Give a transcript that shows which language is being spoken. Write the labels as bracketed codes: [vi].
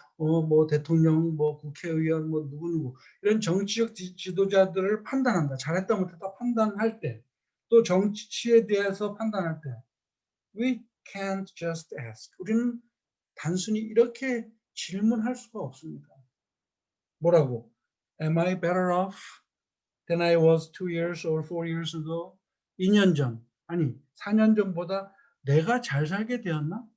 [ko] 뭐 대통령, 뭐 국회의원, 뭐 누구 이런 정치적 지도자들을 판단한다. 잘했다 못했다 판단할 때, 또 정치에 대해서 판단할 때, [en] we can't just ask. [ko] 우리는 단순히 이렇게 질문할 수가 없습니다. 뭐라고? [en] Am I better off than I was 2 years or 4 years ago? [ko] 2년 전, 아니 4년 전보다 내가 잘 살게 되었나?